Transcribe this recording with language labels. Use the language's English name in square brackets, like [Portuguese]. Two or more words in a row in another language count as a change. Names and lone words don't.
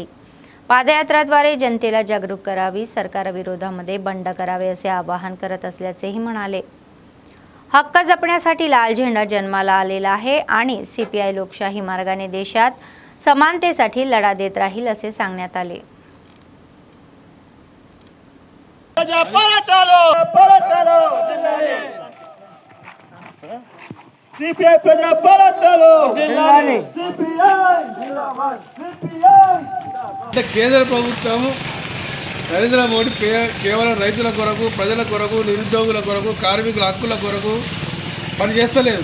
[Marathi] पादयात्राद्वारे जनतेला जागरूक करावी, सरकारविरोधामध्ये बंड करावे असे आवाहन करत असल्याचेही म्हणाले. हक्क जपण्यासाठी लाल झेंडा जन्माला आलेला आहे आणि CPI लोकशाही मार्गाने देशात समानतेसाठी लढा देत राहील असे सांगण्यात आले. [Telugu] కేంద్ర ప్రభుత్వం నరేంద్ర మోడీ కేవలం రైతుల కొరకు, ప్రజల కొరకు, నిరుద్యోగుల కొరకు, కార్మికుల హక్కుల కొరకు పనిచేస్తలేదు.